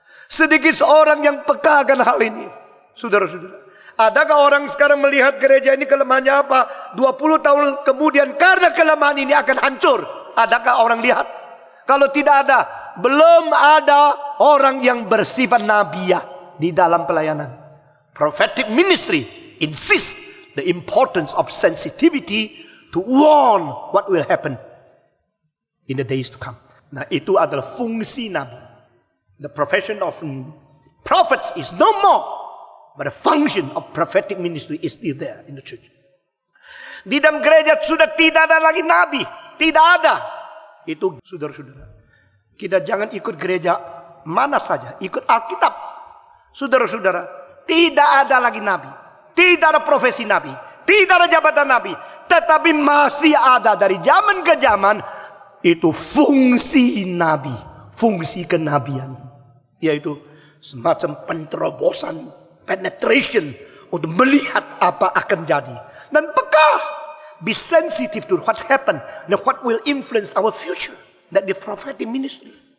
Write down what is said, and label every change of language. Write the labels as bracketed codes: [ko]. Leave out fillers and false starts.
[id] Sedikit seorang yang peka akan hal ini. Saudara-saudara, adakah orang sekarang melihat gereja ini kelemahannya apa? 20 tahun kemudian karena kelemahan ini akan hancur. Adakah orang lihat? Kalau tidak ada, belum ada orang yang bersifat nabiah di dalam pelayanan. [en] Prophetic ministry insist the importance of sensitivity to warn what will happen in the days to come. [id] Nah, itu adalah fungsi nabi. [en] The profession of prophets is no more. But the function of prophetic ministry is still there in the church. [id] Di dalam gereja sudah tidak ada lagi nabi. Tidak ada. Itu saudara-saudara. Kita jangan ikut gereja mana saja. Ikut Alkitab. Saudara-saudara. Tidak ada lagi nabi. Tidak ada profesi nabi. Tidak ada jabatan nabi. Tetapi masih ada dari zaman ke zaman. Itu fungsi nabi. Fungsi kenabian. Yaitu semacam penterobosan. Penetration. Untuk melihat apa akan jadi. Dan peka. [en] Be sensitive to what happened. And what will influence our future. That the prophetic ministry.